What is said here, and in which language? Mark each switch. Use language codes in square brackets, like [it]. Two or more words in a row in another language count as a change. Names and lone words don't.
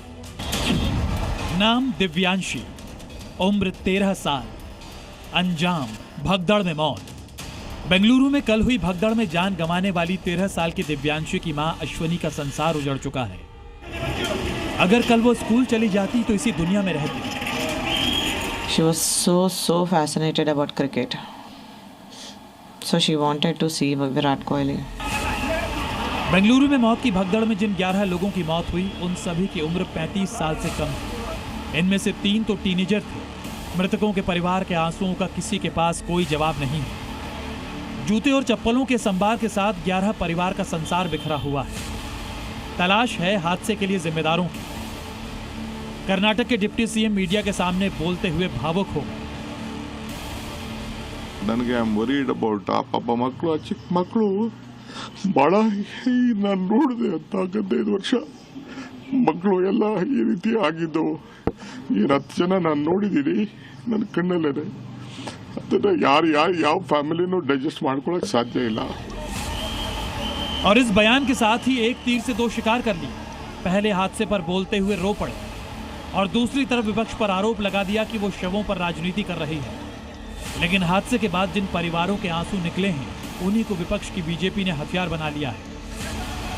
[hi] नाम दिव्यांशी, उम्र 13 साल, अंजाम भगदड़ में मौत। बेंगलुरु में कल हुई भगदड़ में जान गंवाने वाली 13 साल की दिव्यांशी की मां अश्वनी का संसार उजड़ चुका है। अगर कल वो स्कूल चली जाती तो इसी दुनिया में रहती। [en] She was so fascinated about cricket. So she wanted to see Virat Kohli. [hi] बेंगलुरु में मौत की भगदड़ में जिन 11 लोगों की मौत हुई, उन सभी की उम्र 35 साल से कम थी। इनमें से 3 तो टीनेजर थे। मृतकों के परिवार के आंसुओं का किसी के पास कोई जवाब नहीं है। जूते और चप्पलों के संभार के साथ 11 परिवार का संसार बिखरा हुआ है। तलाश है हादसे के लिए जिम्मेदारों की। कर्नाटक के डिप्टी सीएम मीडिया के सामने बोलते हुए भावुक हो गए। [kn] ನನಗೆ [en] I am worried about [kn] ಆ ಪಾಪ ಮಕ್ಕಳು, ಆ ಚಿಕ್ಕ ಮಕ್ಕಳು ಬಹಳ ನಾನು ನೋಡಿದೆ ಅಂತ 15 ವರ್ಷ ಮಕ್ಕಳು ಎಲ್ಲ ಈ ರೀತಿ ಆಗಿದ್ದವು. 10 ಜನ ನಾನು ನೋಡಿದ್ದೀನಿ ನನ್ನ ಕಣ್ಣಲ್ಲೇ. ಅದನ್ನ ಯಾವ ಫ್ಯಾಮಿಲಿನೂ ಡೈಜೆಸ್ಟ್ ಮಾಡ್ಕೊಳ್ಳೋಕೆ ಸಾಧ್ಯ ಇಲ್ಲ। [hi] और इस बयान के साथ ही एक तीर से 2 शिकार कर लिए। पहले हादसे पर बोलते हुए रो पड़े और दूसरी तरफ विपक्ष पर आरोप लगा दिया कि वो शवों पर राजनीति कर रही है। लेकिन हादसे के बाद जिन परिवारों के आंसू निकले हैं, उन्हीं को विपक्ष की बीजेपी ने हथियार बना लिया है।